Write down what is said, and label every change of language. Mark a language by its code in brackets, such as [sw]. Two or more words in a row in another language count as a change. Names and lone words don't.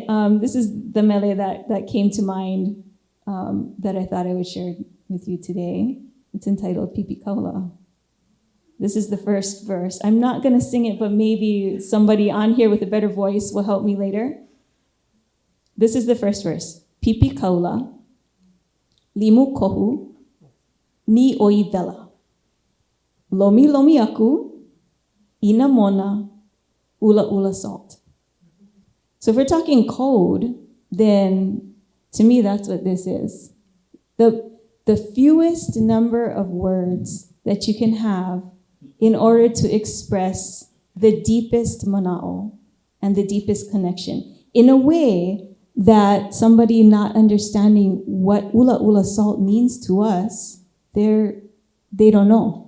[en] This is the mele that came to mind that I thought I would share with you today. It's entitled Pipi Kaula. This is the first verse. I'm not going to sing it, but maybe somebody on here with a better voice will help me later. This is the first verse. [haw] Pipi Kaula, limu kohu, ni oi vela. Lomi lomi aku, ina mona, ula ula salt. [en] So if we're talking code, then to me that's what this is. The fewest number of words that you can have in order to express the deepest mana'o and the deepest connection in a way that somebody not understanding what [haw] ula ula [en] salt means to us, they don't know.